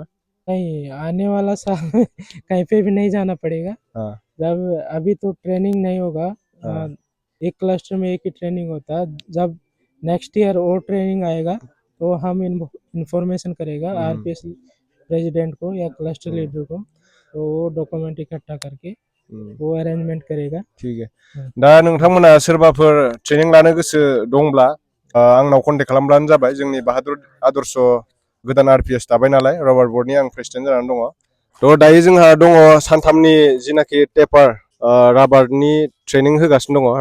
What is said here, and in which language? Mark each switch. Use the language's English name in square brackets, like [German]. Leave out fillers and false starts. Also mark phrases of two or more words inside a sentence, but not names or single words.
[Hindi] नहीं आने वाला साल कहीं पे भी नहीं जाना पड़ेगा जब अभी तो ट्रेनिंग नहीं होगा एक क्लस्टर में एक ही ट्रेनिंग होता है जब [English] next year [Hindi] और ट्रेनिंग आएगा तो हम इंफॉर्मेशन करेगा आरपीएस प्रेसिडेंट को या [English] cluster leader [Hindi] को, तो वो डॉक्यूमेंट इकट्ठा करके वो अरेंजमेंट करेगा। ठीक है। [Bodo] दा नोंथांमोना सोरबाफोर ट्रेनिं लानो गोसो दंब्ला आंनाव कन्टेक्ट खालामब्लानो जाबाय। जोंनि बाहादुर आदर्श गोदान आरपिएस दाबाय नालाय, रबार बर्डनि आं प्रेसिडेन्ट जानानै दङ। थ' दायो जोंहा दङ सानथामनि जिनाखि टेपार राबारनि ट्रेनिं होगासिनो दङ।